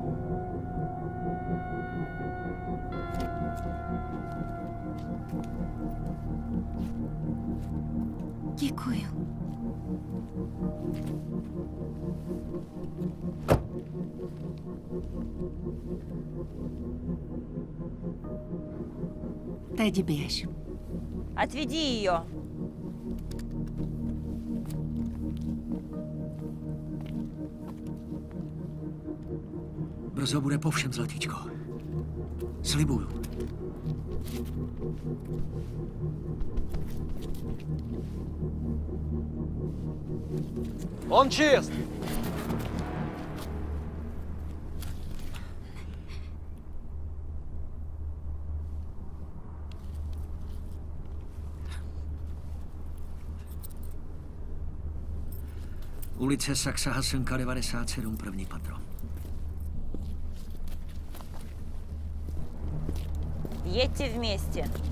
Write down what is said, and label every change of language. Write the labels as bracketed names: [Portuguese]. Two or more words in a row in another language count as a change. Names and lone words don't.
[Czech] Děkuju. Teď běž. [Russian] Отведи ее. [Czech] Brzo bude po všem, zlatíčko. Slibuju. [Russian] Он чист! [Czech] Ulice Saxa Hasenka 97, první patro. [Russian] Едьте вместе.